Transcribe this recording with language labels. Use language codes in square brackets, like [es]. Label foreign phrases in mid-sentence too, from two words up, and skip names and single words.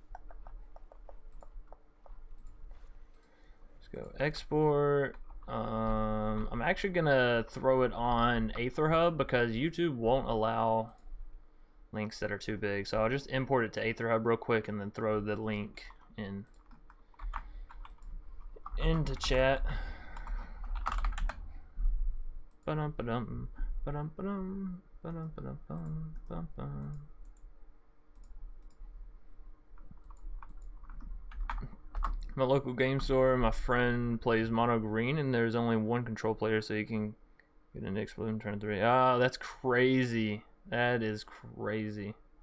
[en] Let's go export. I'm actually gonna throw it on AetherHub because YouTube won't allow links that are too big. So I'll just import it to AetherHub real quick and then throw the link into chat. Ba-dum, ba-dum, ba-dum, ba-dum, ba-dum, ba-dum, ba-dum. My local game store, my friend plays mono green, and there's only 1 control player, so you can get an explosion turn 3. Oh, that's crazy. That is crazy.